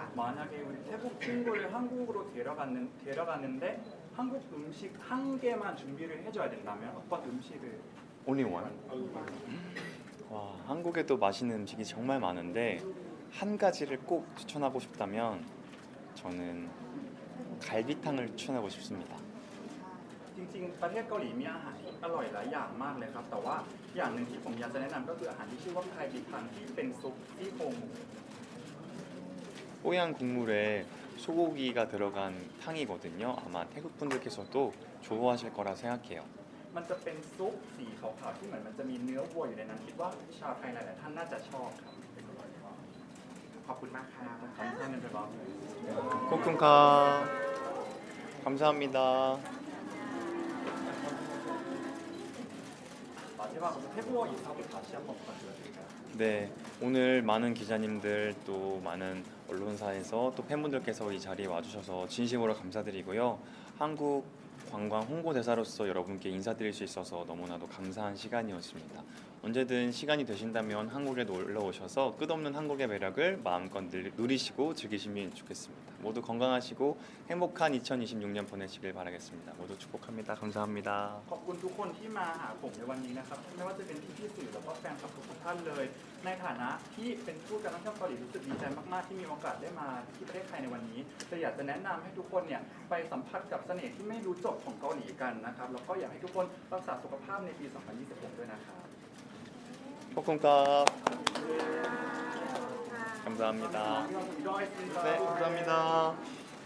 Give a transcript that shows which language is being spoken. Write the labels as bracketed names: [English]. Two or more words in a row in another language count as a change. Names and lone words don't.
[Korean] 만약에 우리 태국 친구를 한국으로 데려가는데 한국 음식 1개만 준비를 해줘야 된다면 어떤 음식을 [English] Only one? [Korean] 와, 한국에도 맛있는 음식이 정말 많은데 한 가지를 꼭 추천하고 싶다면 저는 갈비탕을 추천하고 싶습니다. [Thai] จริงๆประเทศเกาหลีมีอาหารที่อร่อยหลายอย่างมากเลยครับแต่ว่าอย่างหนึ่งที่ผมอยากจะแนะนำก็คืออาหารที่ชื่อว่าไคบิคังที่เป็นซุปซี่โครงหมู [Korean] 뽀얀 국물에 소고기가 들어간 탕이거든요. 아마 태국 분들께서도 좋아하실 거라 생각해요. [Thai] มันจะเป็นซุปสีขาวๆที่เหมือนมันจะมีเนื้อวัวอยู่ในนั้นคิดว่าชาวไทยหลายๆท่านน่าจะชอบครับ ขอบคุณมากค่ะ [Korean] 감사합니다. 코쿤카 감사합니다. 마지막으로 태국어 인사도 다시 한번 부탁드릴게요. 네, 오늘 많은 기자님들 또 많은 언론사에서 또 팬분들께서 이 자리에 와주셔서 진심으로 감사드리고요. 한국 관광 홍보대사로서 여러분께 인사드릴 수 있어서 너무나도 감사한 시간이었습니다. 언제든 시간이 되신다면 한국에 놀러 오셔서 끝없는 한국의 매력을 마음껏 누리시고 즐기시면 좋겠습니다. 모두 건강하시고 행복한 2026년 보내시길 바라겠습니다. 모두 축복합니다. 감사합니다. [Thai] ขอบคุณทุกคนที่มาหาผมในวันนี้นะครับไม่ว่าจะเป็นพี่ๆสื่อแล้วก็แฟนคลับทุกท่านเลย ในฐานะที่เป็นผู้การท่องเที่ยวเกาหลีรู้สึกดีใจมากๆที่มีโอกาสได้มาที่ประเทศไทยในวันนี้แต่อยากจะแนะนำให้ทุกคนเนี่ยไปสัมผัสกับเสน่ห์ที่ไม่รู้จบของเกาหลีกันนะครับแล้วก็อยากให้ทุกคนรักษาสุขภาพในปี 2026 ด้วยนะครับ [Korean] 코쿤카 감사합니다. 감사합니다. 네, 감사합니다.